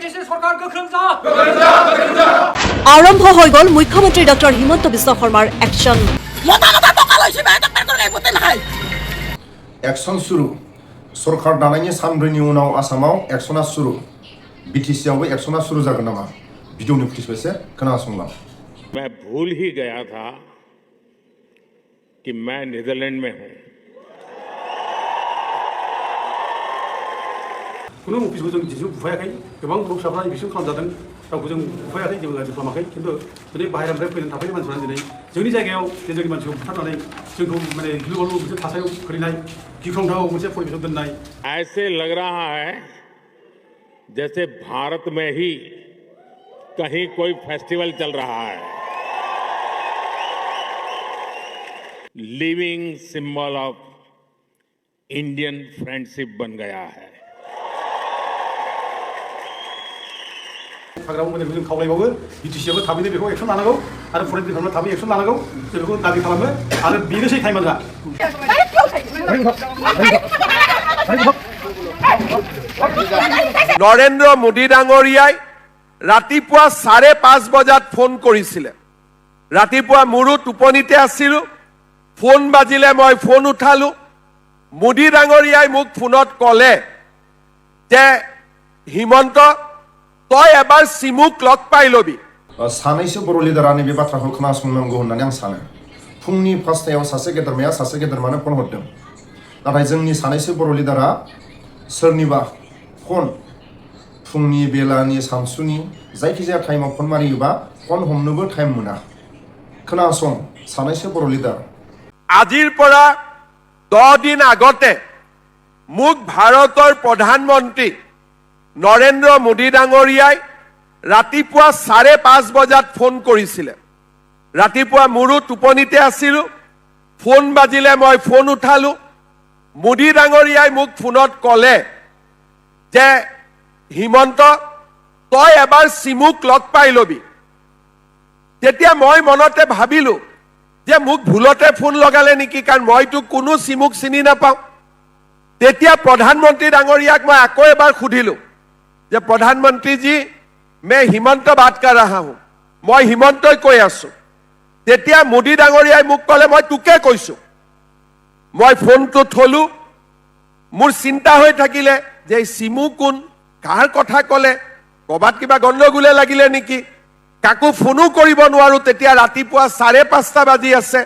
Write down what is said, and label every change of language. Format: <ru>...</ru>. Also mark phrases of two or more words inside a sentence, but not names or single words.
<as>আৰম্ভ হৈ গ'ল মুখ্যমন্ত্ৰী ডক্টৰ হিমন্ত বিশ্ব শৰ্মাৰ একশ্যন।</as> <brx>एक्शन शुरू सरकार दानायनि सानब्रैनि उनाव आसामाव एक्शना शुरू बीटीसीआवबो एक्शना शुरू जागोन नामा भिडिअनि फुटेजखौ एसे खोनासंलां।</brx> <hi>मैं भूल ही गया था कि मैं नीदरलैंड में हूं।</hi> <brx>कुनु अफिसखौ जों दिनै बुफायाखै गोबां बर'फोरा बिसोर खालामजादों रावखौ जों बुफायाखै जों गाज्रि खालामाखै खिन्थु दिनै बाहेरानिफ्राय फैनानै थाफैनाय मानसिफोरा दिनै जोंनि जायगायाव जोंनि मानसिखौ बुथारनानै जोंखौ माने गिलु बालु मोनसे थासारियाव खोलैनाय गिख्रंथाव मोनसे परिबेशआव दोननाय।</brx> <hi>ऐसे लग रहा है जैसे भारत में ही कहीं कोई फेस्टिवल चल रहा है।</hi> <en>living symbol of Indian friendship</en> <hi>बन गया है।</hi> <brx>हाग्रा बंग्राखौ जों खावलायबावो बीटीसीआवबो थाबैनो बेखौ एक्शन लानांगौ आरो फरेस्ट डिपार्टमेन्टआ थाबै एक्शन लानांगौ जों बेखौ दाबि खालामो आरो बेनोसै टाइमआ दा।</brx> <as>নৰেন্দ্ৰ মোদী ডাঙৰীয়াই ৰাতিপুৱা 5:30 বজাত ফোন কৰিছিলে। ৰাতিপুৱা মোৰো টোপনিতে আছিলো, ফোন বাজিলে মই ফোন উঠালো। মোদী ডাঙৰীয়াই মোক ফোনত ক'লে যে হিমন্ত তই এবাৰ সিমুক লগ পাই লবি।</as> <brx>सानैसो बर' लिडारा नैबे बाथ्राखौ खोनासंनांगौ होननानै आं सानो। फुंनि 5टायाव सासे गेदेरमाया सासे गेदेरमानो फन हरदों, नाथाय जोंनि सानैसो बर' लिडारा सोरनिबा फन फुंनि बेलानि सानसुनि जायखिजाया टाइमाव फन मारियोबा फन हमनोबो टाइम मोना। खोनासं सानैसो बर' लिडार।</brx> <as>আজিৰ পৰা 10 দিন আগতে মোক ভাৰতৰ প্ৰধানমন্ত্ৰী নৰেন্দ্ৰ মোদী ডাঙৰীয়াই ৰাতিপুৱা 5:30 বজাত ফোন কৰিছিলে। ৰাতিপুৱা মোৰো টোপনিতে আছিলো, ফোন বাজিলে মই ফোন উঠালো। মোদী ডাঙৰীয়াই মোক ফোনত ক'লে যে হিমন্ত তই এবাৰ সিমুক লগ পাই লবি। তেতিয়া মই মনতে ভাবিলো যে মোক ভুলতে ফোন লগালে নেকি, কাৰণ মইতো কোনো সিমুক চিনি নাপাওঁ। তেতিয়া প্ৰধানমন্ত্ৰী ডাঙৰীয়াক মই আকৌ এবাৰ সুধিলো যে</as> <hi>प्रधानमंत्री जी मैं हिमंत बात कर रहा हूं, मैं हिमंत</hi> <as>কৈ আছো। তেতিয়া মোদী ডাঙৰীয়াই মোক ক'লে মই তোকে কৈছো। মই ফোনটো থলো, মোৰ চিন্তা হৈ থাকিলে যে সিমু কোন, কাৰ কথা ক'লে, কবাত কিবা গণ্ডগোলে লাগিলে নেকি। কাকো ফোনো কৰিব নোৱাৰো। তেতিয়া ৰাতিপুৱা 5:30 বাজি আছে।</as>